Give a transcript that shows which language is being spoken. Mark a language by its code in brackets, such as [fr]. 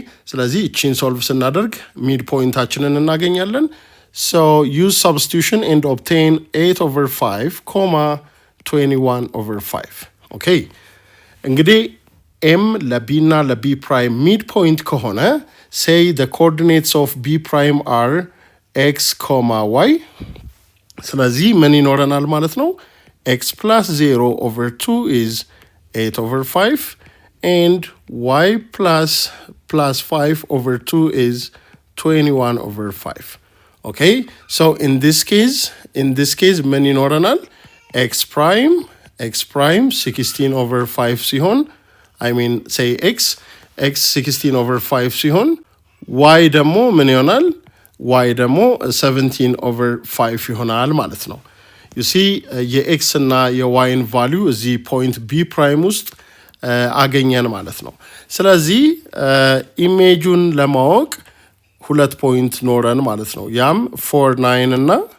[am] ስለዚህ እቺን ሶልቭ ስናደርግ ሚድ ፖይንታችንን እናገኛለን። [en] so use substitution and obtain 8/5, 21/5. [am] እንግዲህ M ለB እና ለB prime ሚድ ፖይንት ከሆነ [en] say the coordinates of B prime are x, y. [am] ስለዚህ ምን ይኖረናል ማለት ነው? [en] x plus 0/2 is 8/5 and y plus 5/2 is 21/5. so in this case [am] ምን ይኖረናል? x prime 16/5 ሲሆን say x 16/5 ሲሆን y ደግሞ ምን ይሆናል? y ደግሞ 17/5 ይሆናል ማለት ነው። [en] you see [am] የx እና የyን ቫልዩ እዚህ ፖይንት b prime ውስጥ አገኘን ማለት ነው። ስለዚህ ኢሜጁን ለማወቅ ሁለት ፖይንት ኖረን ማለት ነው። ያም 49 እና